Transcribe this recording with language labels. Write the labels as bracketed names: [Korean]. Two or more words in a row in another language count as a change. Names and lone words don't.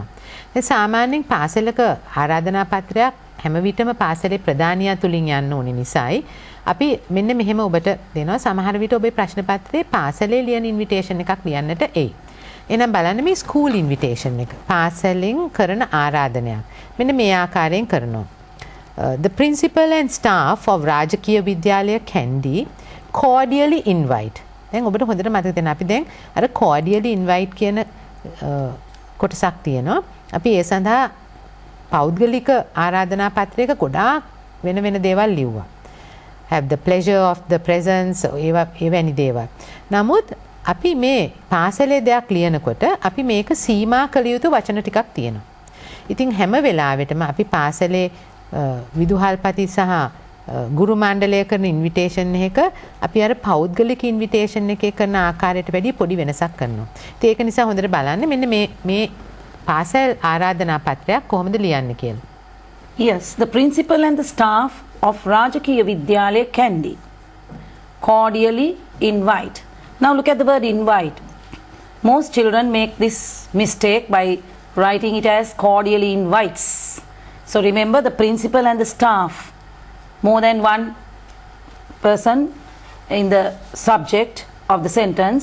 [Sinhala] දැන් සාමාන්‍යයෙන් පාසලක ආරාධනා පත්‍රයක් හැම විටම පාසලේ ප්‍රධානියා තුලින් යන්න ඕනේ නිසායි අපි මෙන්න මෙහෙම ඔබට දෙනවා. සමහර විට ඔබේ ප්‍රශ්න පත්‍රයේ පාසලේ ලියන ඉන්විටේෂන් එකක් ලියන්නට එයි. එහෙනම් බලන්න මේ [English] school invitation [Sinhala] එක. පාසලෙන් කරන ආරාධනයක්. මෙන්න මේ ආකාරයෙන් කරනවා. [English] The principal and staff of Rajakiya Vidyalaya Kandy cordially invite. [Sinhala] දැන් ඔබට හොඳට මතක තියෙනවා අපි දැන් අර [English] cordially invite [Sinhala] කියන කොටසක් තියෙනවා. අපි ඒ සඳහා පෞද්ගලික ආරාධනා පත්‍රයක ගොඩාක් වෙන වෙන දේවල් ලිව්වා. [English] Have the pleasure of the presence [Sinhala] එවැනි දේවල්. නමුත් අපි මේ පාසලේ දෙයක් ලියනකොට අපි මේක සීමා කළ යුතු වචන ටිකක් තියෙනවා. ඉතින් හැම වෙලාවෙටම අපි පාසලේ විදුහල්පති සහ ගුරු මණ්ඩලය කරන ඉන්විටේෂන් එක අපි අර පෞද්ගලික ඉන්විටේෂන් එකේ කරන ආකාරයට වැඩිය පොඩි වෙනසක් කරනවා. ඉතින් ඒක නිසා හොඳට බලන්න මෙන්න මේ පාසල් ආරාධනා පත්‍රයක් කොහොමද ලියන්නේ කියලා. [English] Yes, the principal and the staff of Rajakiya Vidyalaya Kandy cordially invite. Now look at the word invite. Most children make this mistake by writing it as cordially invites. So remember the principal and the staff, more than one person in the subject of the sentence.